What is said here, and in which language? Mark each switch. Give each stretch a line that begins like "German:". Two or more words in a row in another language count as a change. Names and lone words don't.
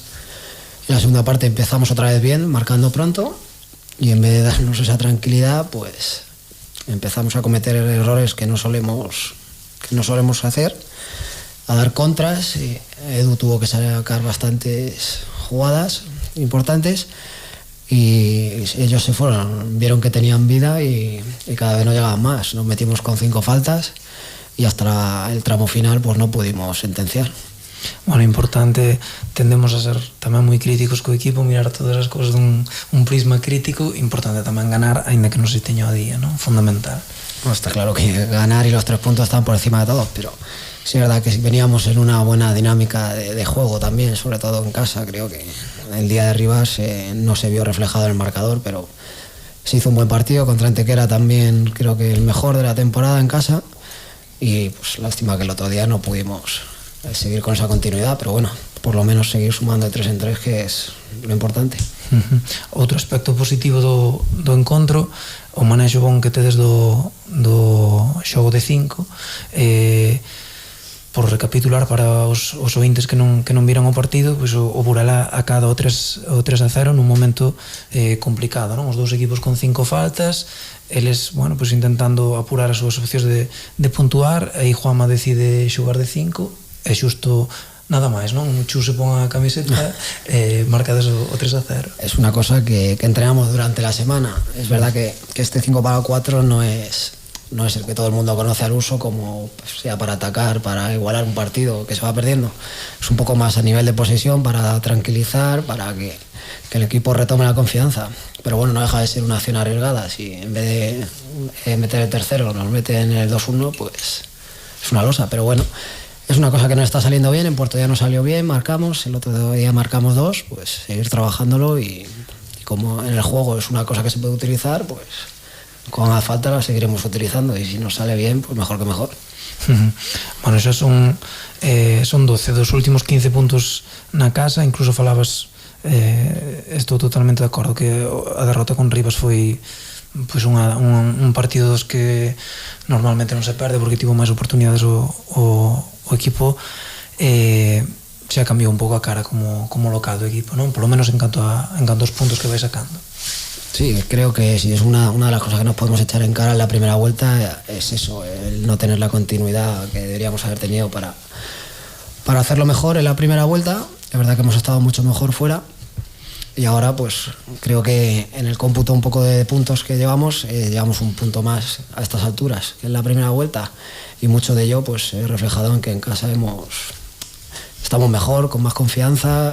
Spanish: En la segunda parte empezamos otra vez bien, marcando pronto, y en vez de darnos esa tranquilidad, pues empezamos a cometer errores que no solemos hacer, a dar contras. Y Edu tuvo que sacar bastantes jugadas importantes y ellos se fueron, vieron que tenían vida y cada vez no llegaban más. Nos metimos con 5 faltas y hasta el tramo final pues no pudimos sentenciar.
Galician: Bueno, importante, tendemos a ser tamén moi críticos co equipo, mirar todas as cousas dun prisma crítico. Importante tamén ganar, aínda que non se teña o día, ¿no? Fundamental.
Spanish: No, está claro que ganar y los 3 puntos están por encima de todos, pero sí es verdad que veníamos en una buena dinámica de juego también, sobre todo en casa. Creo que el día de Rivas no se vio reflejado en el marcador, pero se hizo un buen partido. Contra Antequera también creo que el mejor de la temporada en casa, y pues lástima que el otro día no pudimos seguir con esa continuidad, pero bueno, por lo menos seguir sumando de 3 en 3, que es lo importante.
Galician: Outro aspecto positivo do encontro, o manexo bon que tedes do xogo de 5. Por recapitular para os ointes que non viran o partido, pois o Burela acada o 3-0 nun momento complicado, non? Os dous equipos con 5 faltas, eles, bueno, pois intentando apurar as súas opcións de puntuar. Aí Juanma decide xogar de 5 e xusto nada máis, non? Chu se pon a camiseta e marcades o 3-0.
Spanish: Es una cosa que entrenamos durante la semana. Es verdad que este 5-4 no es el que todo el mundo conoce al uso, como sea para atacar, para igualar un partido que se va perdiendo. Es un poco más a nivel de posesión, para tranquilizar, para que el equipo retome la confianza. Pero bueno, no deja de ser una acción arriesgada. Si en vez de meter el tercero nos meten el 2-1, pues es una losa. Pero bueno, es una cosa que no está saliendo bien. En Puerto ya no salió bien, marcamos, el otro día marcamos 2, pues seguir trabajándolo, y como en el juego es una cosa que se puede utilizar, pues con la falta la seguiremos utilizando, y si nos sale bien, pues mejor que mejor.
Galician: Bueno, xa son 12 dos últimos 15 puntos na casa. Incluso falabas, estou totalmente de acordo, que a derrota con Rivas foi pois un partido dos que normalmente non se perde, porque tivo máis oportunidades o equipo. Xa cambiou un pouco a cara como local do equipo, non?
Spanish: Por lo menos
Galician: en canto aos puntos que vai sacando.
Spanish: Sí, creo que sí, es una de las cosas que nos podemos echar en cara en la primera vuelta, es eso, el no tener la continuidad que deberíamos haber tenido para hacerlo mejor en la primera vuelta. Es verdad que hemos estado mucho mejor fuera, y ahora pues creo que en el cómputo un poco de puntos que llevamos un punto más a estas alturas que en la primera vuelta, y mucho de ello pues reflejado en que en casa estamos mejor, con más confianza.